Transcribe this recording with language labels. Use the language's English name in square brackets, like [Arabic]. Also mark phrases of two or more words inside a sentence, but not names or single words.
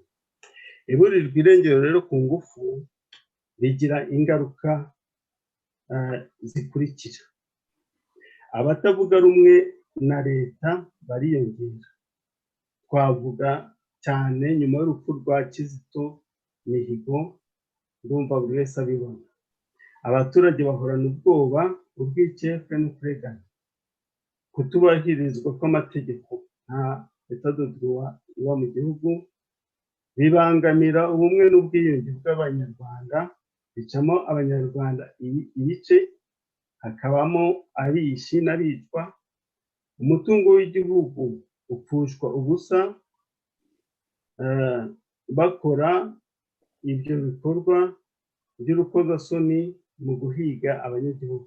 [Kinyarwanda] Iburirwa irengero rero ku ngufu rigira ingaruka zikurikira: abatavuga rumwe na leta bariyongera. Twavuga cyane nyuma y'urupfu rwa Kizito Mihigo, ndumva buri wese abibona. Abaturage bahorana ubwoba, urwikekwe no kurengana. Kutubahirizwa kw'amategeko nta [French] état de droit [Kinyarwanda] iba mu gihugu bibangamira ubumwe n'ubwiyunge bw'abanyarwanda, bicamo abanyarwanda ibice, hakabamo abishi n'abicwa. Umutungo w'igihugu upfushwa ubusa bakora ibyo bikorwa by'urukozasoni mu guhiga abanyagihugu.